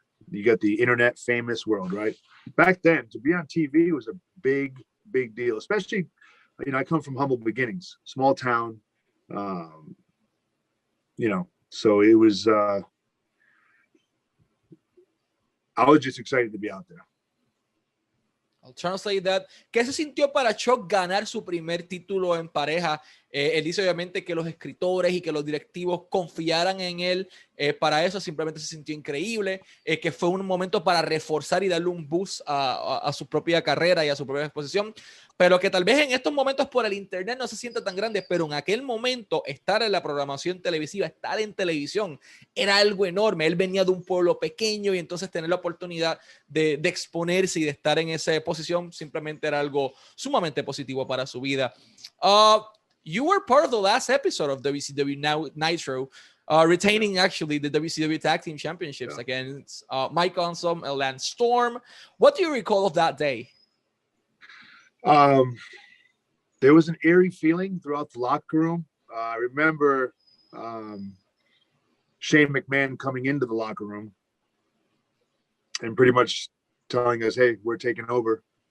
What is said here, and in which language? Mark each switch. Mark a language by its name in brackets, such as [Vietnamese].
[English] You got the internet famous world, right? Back then, to be on TV was a big deal, especially, you know, I come from humble beginnings, small town, you know, so it was, I was just excited to be out there. I'll translate that. [Spanish] ¿Qué se sintió para Chuck ganar su primer título en pareja? Él dice obviamente que los escritores y que los directivos confiaran en él. Para eso simplemente se sintió increíble, que fue un momento para reforzar y darle un boost a su propia carrera y a su propia exposición, pero que tal vez en estos momentos por el internet no se sienta tan grande, pero en aquel momento estar en la programación televisiva, estar en televisión, era algo enorme. Él venía de un pueblo pequeño y entonces tener la oportunidad de exponerse y de estar en esa posición simplemente era algo sumamente positivo para su vida. [English] You were part of the last episode of WCW Nitro, retaining actually the WCW Tag Team Championships against Mike Awesome and Lance Storm. What do you recall of that day? There was an eerie feeling throughout the locker room. I remember Shane McMahon coming into the locker room and pretty much telling us, "Hey, we're taking over.